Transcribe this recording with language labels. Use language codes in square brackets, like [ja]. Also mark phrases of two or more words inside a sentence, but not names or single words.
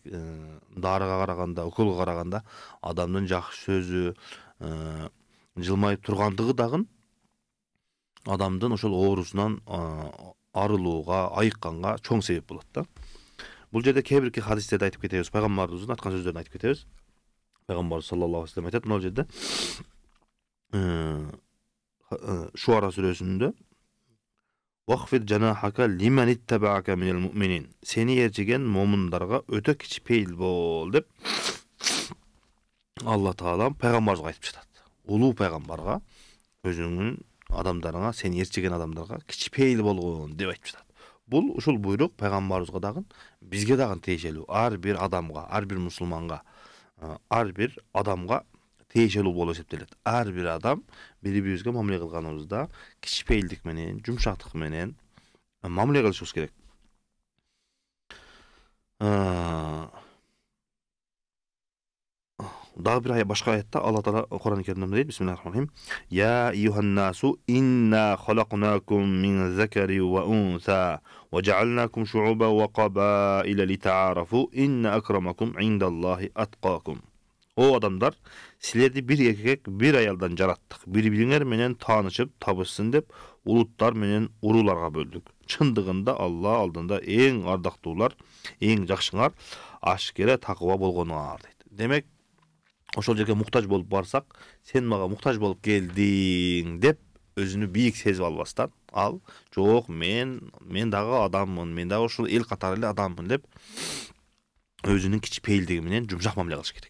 [ky] Дарыга караганда, уколго караганда адамдын жакшы сөзү, жылмайып тургандыгы дагы адамдын ошол оорусунан арылууга, айыкканга чоң себеп болот да. Бул жерде кээ бир хадистерди айтып кетебиз, пайгамбарыбыздын айткан сөздөрүн айтып кетебиз. Пайгамбар [ar] صلى الله عليه وسلم [ky] айтат, мына жерде Шуара сүрөсүндө [ar] "واخفض جناحك لمن اتبعك من المؤمنين" [ky] сени ээрчиген момундарга өтө кичипейил бол деп Алла Таала пайгамбарыбызга айтып жатат. Улуу пайгамбарга, өзүңүн адамдарыңа, сени ээрчиген адамдарга кичипейил болгон деп айтып жатат. Бул ушул буйрук пайгамбарыбызга дагы, бизге дагы тиешелүү. Ар бир адамга, ар бир мусулманга, ар бир адамга тиешелүү болуп эсептелет. Ар бир адам бири-бирибизге мамиле кылганыбызда кичипейилдик менен, жумшактык менен мамиле кылышыбыз керек. Дагы бир башка аятта Алла Таала Кур'ан-ы Керимде дейт: [ar] بسم الله الرحمن الرحيم. يا أيها الناس إنا خلقناكم من ذكر وأنثى وجعلناكم شعوبا وقبائل لتعارفوا إن أكرمكم عند الله أتقاكم. [ky] О адамдар, силерди бир эркек, бир аялдан жараттык. Бири-бириңер менен таанышып, табышсын деп улуттар менен урууларга бөлдүк. Чындыгында Алла алдында эң ардактуулар, эң жакшыңар ашкера такыба болгонуңар дейт. Демек, ошол жерге муктаж болуп барсак, сен мага муктаж болуп келдиң деп өзүнү бийик сезип албастан, ал жок, мен дагы адаммын, мен дагы ушул эл катары эле адаммын деп өзүнүн кичпейилдиги менен жумшак мамиле кылыш керек.